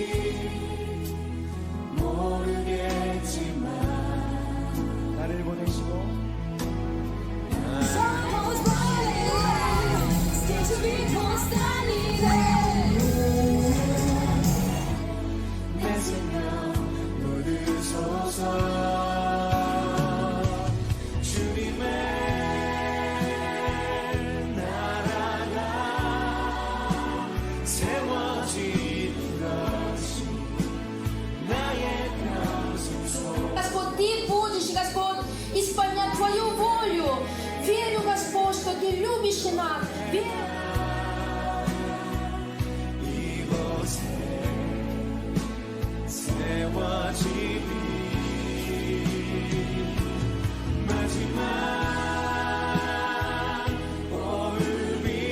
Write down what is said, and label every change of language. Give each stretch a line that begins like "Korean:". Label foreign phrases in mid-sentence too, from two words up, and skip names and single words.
Korean: 모르겠지만 나를 보내시고 내 생명 묻으소서. 주님의 나라가 세워지
Russian: Господь, Ты будешь, Господь, исполнять Твою волю. Верю, Господь, что Ты любишь нас.
Korean: 이곳에 세워지니 마지막 오름이